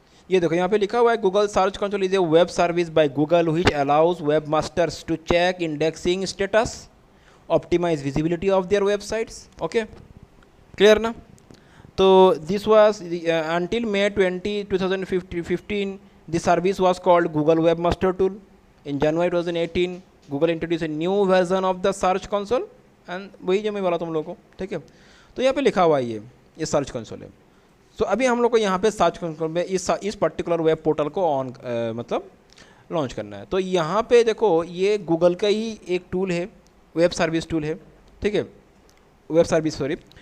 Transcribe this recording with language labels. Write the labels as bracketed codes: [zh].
[hi] ये देखो यहाँ पे लिखा हुआ है [en] Google search console is a web service by Google which allows webmasters to check indexing status, optimise visibility of their websites. [hi] Okay, clear ना? [en] तो this was until May 2015 the service was called Google Webmaster Tool. In January 2018 Google introduced a new version of the search console and [hi] वही जो मैं बोला तुम लोगों को, ठीक है। तो यहाँ पे लिखा हुआ है ये सर्च कंसोल है। सो अभी हम लोग को यहाँ पे सर्च कंसोल में इस पर्टिकुलर वेब पोर्टल को ऑन मतलब लॉन्च करना है। तो यहाँ पे देखो ये गूगल का ही एक टूल है, वेब सर्विस टूल है, ठीक है, वेब सर्विस सॉरी।